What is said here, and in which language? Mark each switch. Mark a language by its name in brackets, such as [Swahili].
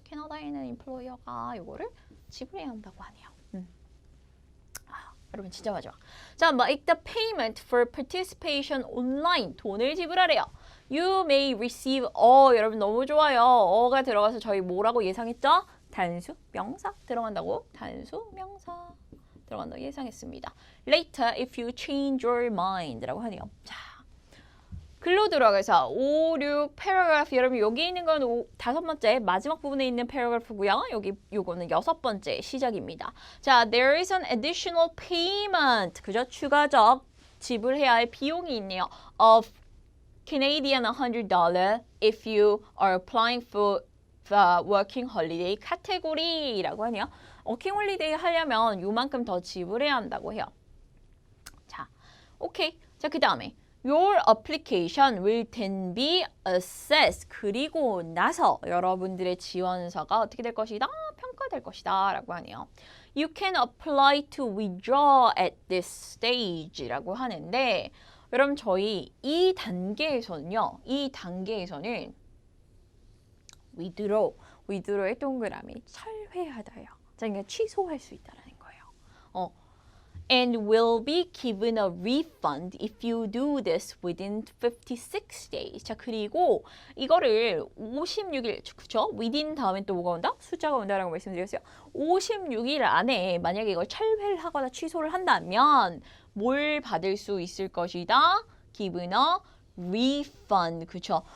[Korean] 캐나다에는 employer가 요거를 지불해야 한다고 하네요. 여러분 진짜 마지막. [English] 자, make the payment for participation online. [Korean] 돈을 지불하래요. [English] You may receive [Korean] 여러분 너무 좋아요. 어가 들어가서 저희 뭐라고 예상했죠? 단수 명사 들어간다고. 단수 명사 들어간다고 예상했습니다. [English] Later if you change your mind 라고 하네요. [Korean] 자, 글로 들어가서 5, 6 paragraph 여러분 여기 있는 건 5번째 마지막 부분에 있는 paragraph고요. 요거는 6번째 시작입니다. [English] 자, there is an additional payment. [Korean] 그죠? 추가적 지불해야 할 비용이 있네요. [English] Of Canadian $100 if you are applying for the working holiday category라고 하네요. [Korean] working holiday 하려면 요만큼 더 지불해야 한다고 해요. 자, 오케이. 자, 그 다음에 [English] Your application will then be assessed. [Korean] 그리고 나서 여러분들의 지원서가 어떻게 될 것이다? 평가될 것이다 라고 하네요. [English] You can apply to withdraw at this stage [Korean] 라고 하는데 여러분 저희 이 단계에서는요. 이 단계에서는 withdraw의 동그라미 철회하다요. 자, 그러니까 취소할 수 있다는 거예요. [English] and will be given a refund if you do this within 56 days. [Korean] 자, 그리고 이거를 56일, 그쵸? within 다음에 또 뭐가 온다? 숫자가 온다라고 말씀드렸어요. 56일 안에 만약에 이걸 철회를 하거나 취소를 한다면 뭘 받을 수 있을 것이다? [English] given a refund. [Korean] 그쵸?